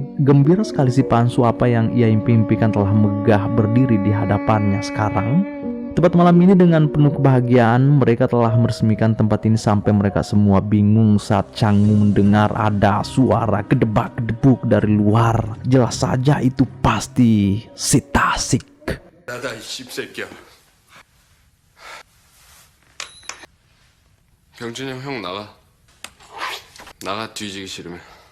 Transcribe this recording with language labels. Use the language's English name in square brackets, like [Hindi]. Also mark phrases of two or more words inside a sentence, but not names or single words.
[Indonesian] Gembira sekali si Pansu, apa yang ia impikan telah megah berdiri di hadapannya sekarang. Tepat malam ini dengan penuh kebahagiaan mereka telah meresmikan tempat ini sampai mereka semua bingung saat Changmu mendengar ada suara gedebak-gedebuk dari luar. Jelas saja itu pasti si Tasik. [Korean] 나다 이 씹새끼야. 병준이 형 나가. 나가 뒤지기 싫으면.